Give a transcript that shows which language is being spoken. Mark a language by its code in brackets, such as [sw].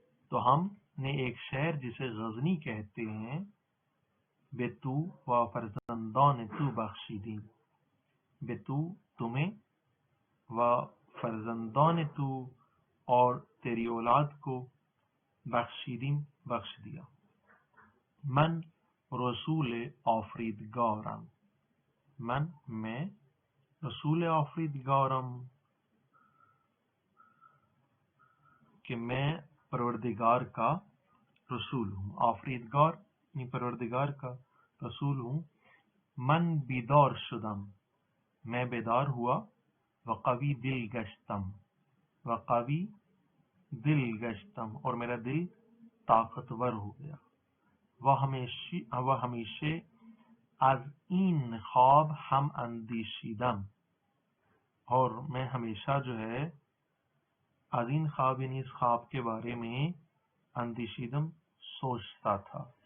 [ur] تو ہم نے ایک شہر جسے غزنی کہتے ہیں [fa] بے تو و فرزندان تو بخشیدیم، [ur] بے تو تمہیں، و فرزندان تو اور تیری اولاد کو، بخشیدیم بخش دیا. [fa] من رسول آفریدگارم، [ur] میں رسول آفریدگارم کہ میں پروردگار کا رسول ہوں. آفریدگار یعنی پروردگار کا رسول ہوں. [fa] من بیدار شدم، [ur] میں بیدار ہوا. [fa] وقوی دل گشتم، وقوی دل گشتم [ur] اور میرا دل طاقتور ہو گیا. وہ ہمیشہ [fa] از این خواب [ur] ہم اندیشیدم، اور میں ہمیشہ جو ہے از این خواب یعنی اس خواب کے بارے میں اندیشیدم سوچتا تھا.